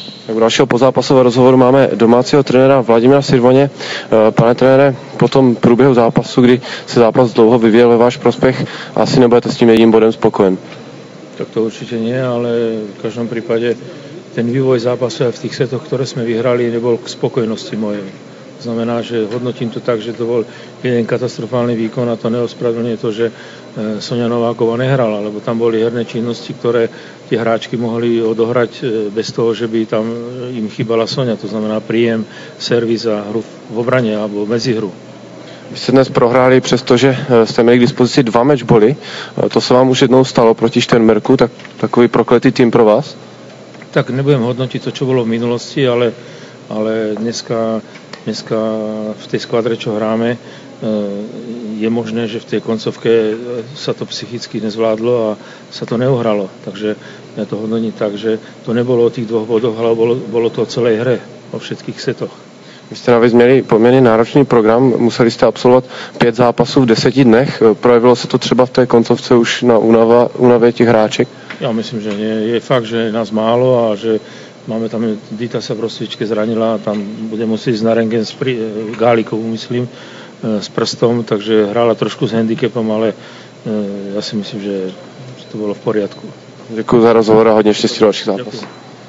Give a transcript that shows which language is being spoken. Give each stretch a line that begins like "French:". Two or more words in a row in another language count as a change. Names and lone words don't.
Czech: Tak u dalšího pozápasového rozhovoru máme domácího trenéra Vladimíra Sirvoně. Pane trenére, po tom průběhu zápasu, kdy se zápas dlouho vyvíjel ve váš prospech, asi nebudete s tím jedním bodem spokojen.
Slovak: Tak to určite nie, ale v každom prípade ten vývoj zápasu aj v tých setoch, ktoré sme vyhrali, nebol k spokojnosti mojej. To znamená, že hodnotím to tak, že to bol jeden katastrofálny výkon a to neospravedlňuje to, že Soňa Nováková nehrala, lebo tam boli herné činnosti, ktoré tie hráčky mohli odohrať bez toho, že by tam im chýbala Soňa. To znamená príjem, servis a hru v obrane alebo medzihru.
Czech: Vy jste dnes prohráli, přestože jste měli k dispozici 2 matchboly. To se vám už jednou stalo proti Šternberku, tak takový prokletý tým pro vás?
Slovak: Tak nebudem hodnotiť to, čo bolo v minulosti, ale dneska v tej skvadre, čo hráme, je možné, že v tej koncovke sa to psychicky nezvládlo a sa to neuhralo. Takže ja to hodnotím tak, že to nebolo o tých 2 bodoch, ale bolo to o celej hre, o všetkých setoch.
Czech: Vy jste navíc měli poměrně náročný program, museli jste absolvovat 5 zápasů v 10 dnech. Projevilo se to třeba v té koncovce už na únavě těch hráček?
Slovak: Ja myslím, že nie. Je fakt, že je nás málo a že máme tam, Dita sa v rozcvičke zranila a tam bude musieť ísť na rentgen s Gálikovú, myslím, s prstom, takže hrála trošku s handicapom, ale ja si myslím, že to bolo v poriadku.
Czech: Děkuji za rozhovor a hodně štěstí do dalších zápasů.